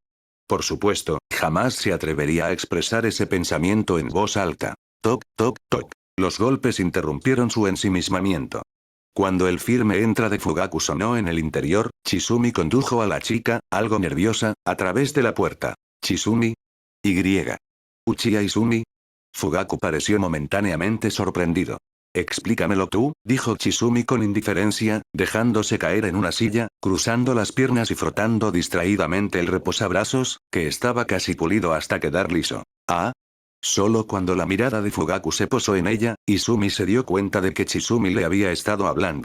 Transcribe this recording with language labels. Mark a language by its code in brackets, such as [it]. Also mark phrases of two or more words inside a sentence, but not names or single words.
[es] Por supuesto, jamás se atrevería a expresar ese pensamiento en voz alta. Toc, toc, toc. Los golpes interrumpieron su ensimismamiento. Cuando el firme entra de Fugaku sonó en el interior, Chizumi condujo a la chica, algo nerviosa, a través de la puerta. Chizumi. Y. Uchiha Izumi. Fugaku pareció momentáneamente sorprendido. Explícamelo tú, dijo Chizumi con indiferencia, dejándose caer en una silla, cruzando las piernas y frotando distraídamente el reposabrazos, que estaba casi pulido hasta quedar liso. ¿Ah? Solo cuando la mirada de Fugaku se posó en ella, Izumi se dio cuenta de que Chizumi le había estado hablando.